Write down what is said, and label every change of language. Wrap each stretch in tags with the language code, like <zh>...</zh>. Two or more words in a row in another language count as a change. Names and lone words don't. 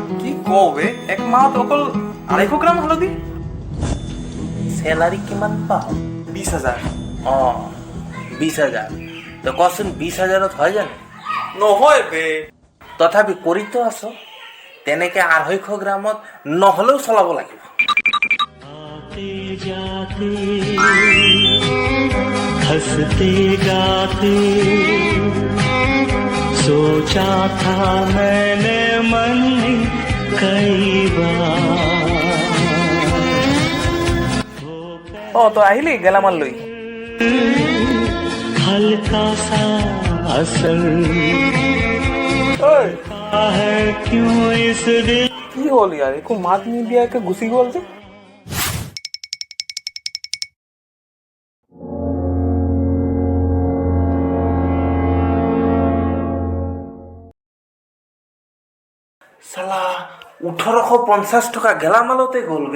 <as>কি কওঁ বে, এক মাহত অকল 250 গ্ৰাম হালধি? চেলাৰী কিমান পাৱ? 20,000। 20,000। তই কচোন 20,000ত হয় জানো? নহয় বে। তথাপি কৰিতো আছ, তেনেকে 250 গ্ৰামত নহ'লেও চলাব লাগিব।</as> <hi>हंसते गाते सोचा था मैंने मन में कई बार।</hi> <as>তই আহিলি গেলামাল লৈ?</as> <hi>हल्का सा असर है क्यों इस दिल।</hi> <as>কি হ'ল ইয়াৰ, একো মাত নিদিয়াকে গুচি গ'ল যে? চালা 1850 টকা গেলামালতে গ'ল বে।</as>